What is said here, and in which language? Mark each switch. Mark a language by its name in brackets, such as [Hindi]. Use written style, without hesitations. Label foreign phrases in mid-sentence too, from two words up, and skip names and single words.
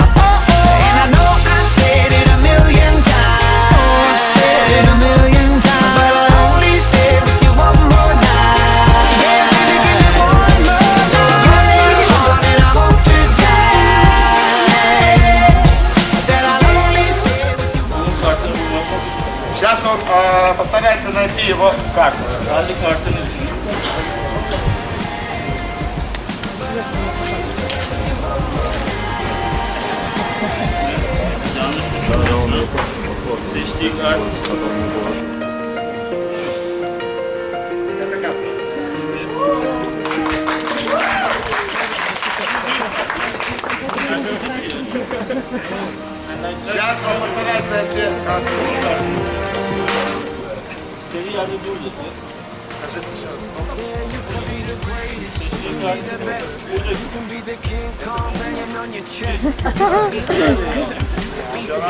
[English] And I know I said it a million times, said it a million times, but I'll only stay with you one more night. Yeah, baby, give me one more night. So cross my heart and I hope to die. That I'll only stay with you one more night. [Russian] Сейчас он постарается найти его карту. [Turkish] Sadece kartını düşünün. Yanlış düşünüyorsun. Seçtiği kart. [Russian] Это карта. Сейчас он постарается найти карту. [Turkish] İstediği yerde buradasın. [Russian] Скажите еще раз. [Turkish] Seçtiği kart [Russian] Еще раз.